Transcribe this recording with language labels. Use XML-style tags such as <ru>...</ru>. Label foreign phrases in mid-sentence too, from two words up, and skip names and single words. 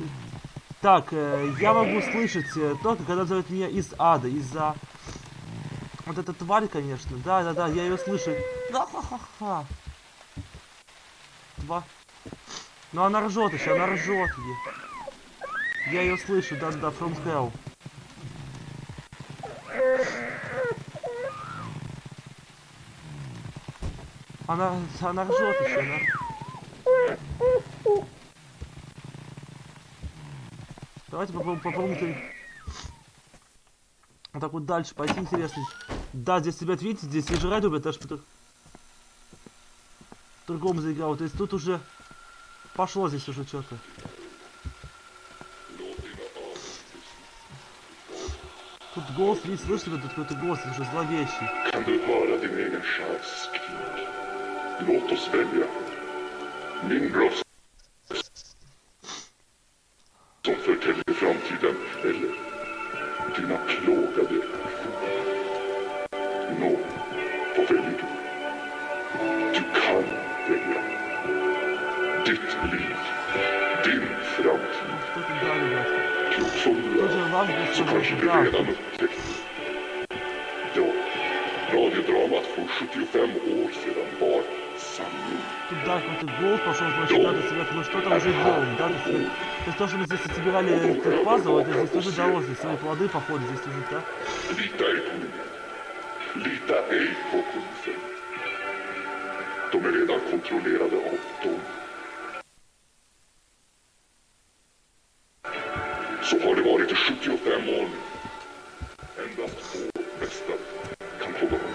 <ru>Так, я могу слышать только, когда зовет меня из ада, из-за... Вот эта тварь, конечно, да, я ее слышу. Да-ха-ха-ха. Но она ржет еще, она ржет. Я ее слышу, да,</ru> <en>from hell.</en> <ru>Она ржет еще, она... Давайте попробуем вот так вот дальше пойти, интересно. Да, здесь, ребят, видите, здесь я же радио, блядь, аж по-другому заиграл. То есть тут уже пошло здесь уже что-то. Тут голос, видите, слышите, тут какой-то голос уже зловещий.</ru> <sv>Låt oss välja. Min röst som förtäljer framtiden eller dina plågade Nå, vad väljer du? Du kan välja. Ditt liv, din framtid. Klok som du är, så kanske du redan upptäckt. Ja, radiodramat från 75 år sedan var sanning.</sv> <ru>Тут, да, какой-то голос пошел, значит, да, до света, ну что-то уже делаем, да, до света. То есть то, что мы здесь собирали этот пазл, это здесь уже дало, здесь свои плоды, походу, здесь уже, да?</ru> <sv>Lita ej på mig. Lita ej på polisen. De är redan kontrollerade av dem. Så har det varit i 75 år nu. Endast få mästare kan hålla dem.</sv>